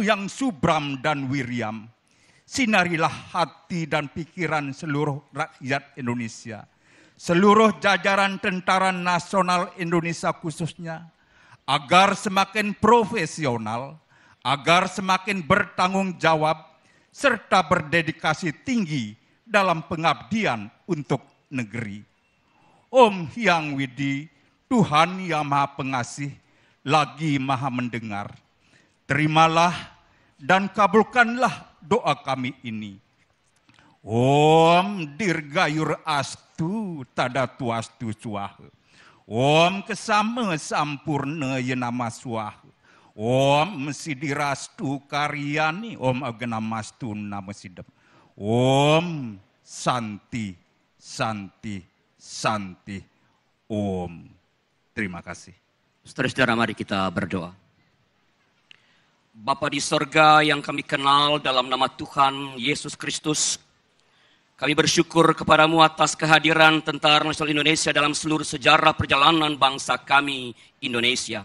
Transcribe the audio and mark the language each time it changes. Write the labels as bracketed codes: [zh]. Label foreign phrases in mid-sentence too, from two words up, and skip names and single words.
[id] yang subram dan wiriam, sinarilah hati dan pikiran seluruh rakyat Indonesia, seluruh jajaran Tentara Nasional Indonesia khususnya, agar semakin profesional, agar semakin bertanggung jawab, serta berdedikasi tinggi dalam pengabdian untuk negeri. Om Hyang Widi, Tuhan yang Maha Pengasih, lagi Maha Mendengar, terimalah dan kabulkanlah doa kami ini. [sa] Om Dirgayur Astu Tadatu Astu Swaha. Om Kesama Sampurna Yenama Swaha. Om Sidirastu Karyani. Om Aganamastu Nama Sidam. Om Santi Santi Santi. Om. [id] Terima kasih. Saudara-saudara, mari kita berdoa. Bapa di sorga yang kami kenal dalam nama Tuhan Yesus Kristus, kami bersyukur kepadamu atas kehadiran Tentara Nasional Indonesia dalam seluruh sejarah perjalanan bangsa kami Indonesia.